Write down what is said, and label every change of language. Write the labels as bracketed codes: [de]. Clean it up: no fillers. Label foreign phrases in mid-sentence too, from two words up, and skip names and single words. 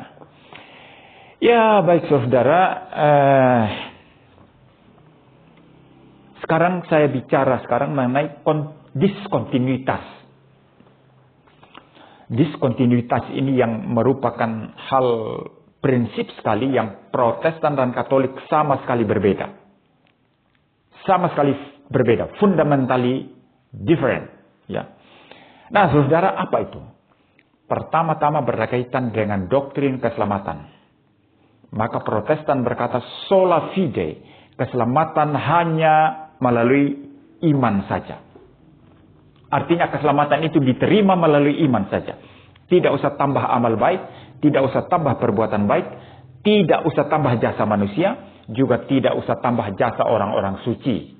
[id] Ya baik saudara, sekarang saya bicara mengenai diskontinuitas. Diskontinuitas ini yang merupakan hal prinsip sekali yang Protestan dan Katolik sama sekali berbeda. Sama sekali berbeda. [en] Fundamentally different. [id] Ya. Nah saudara, apa itu? Pertama-tama berkaitan dengan doktrin keselamatan. Maka Protestan berkata [la] sola fide. [id] Keselamatan hanya melalui iman saja. Artinya keselamatan itu diterima melalui iman saja. Tidak usah tambah amal baik, tidak usah tambah perbuatan baik, tidak usah tambah jasa manusia, juga tidak usah tambah jasa orang-orang suci.